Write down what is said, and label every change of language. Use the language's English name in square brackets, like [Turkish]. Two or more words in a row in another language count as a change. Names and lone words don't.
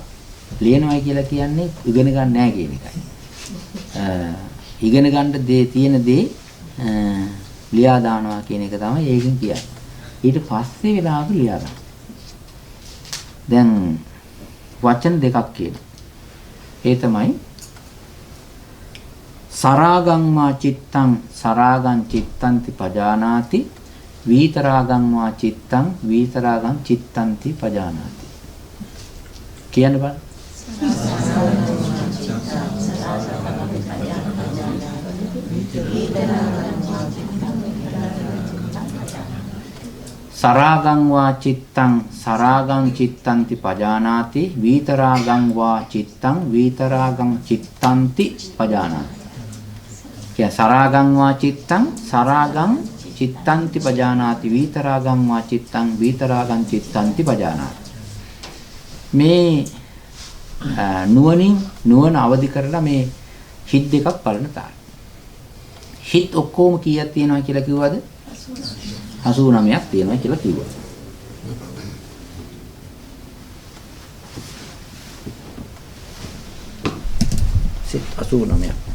[Sinhala] ලියනවයි කියලා කියන්නේ ඉගෙන ගන්න නැහැ කියන එකයි. ඉගෙන ගන්න තියෙන දේ ලියා දානවා කියන එක තමයි ඒකෙන් කියන්නේ. ඊට පස්සේ වෙලාවක ලියා ගන්න. දැන් වචන දෙකක් කියනවා. ඒ තමයි [Pali] සරාගං වා චිත්තං සරාගං චිත්තන්ති පජානාති වීතරාගං වා චිත්තං වීතරාගං චිත්තන්ති පජානාති. [Sinhala] කියන්න බලන්න. [Pali] සරාගං වා චිත්තං සරාගං චිත්තන්ති පජානාති වීතරාගං වා චිත්තං වීතරාගං චිත්තන්ති පජානාති. කිය සරාගං වා චිත්තං සරාගං චිත්තන්ති පජානාති වීතරාගං වා චිත්තං වීතරාගං චිත්තන්ති පජානාති. [Sinhala] මේ නුවණ අවදි කරලා මේ හිත් දෙකක් බලන තාල. හිත් ඔක්කොම කීයක් තියෙනවා කියලා කිව්වද? 89ක් තියෙනවා කියලා කිව්වා. සිත් 89ක්.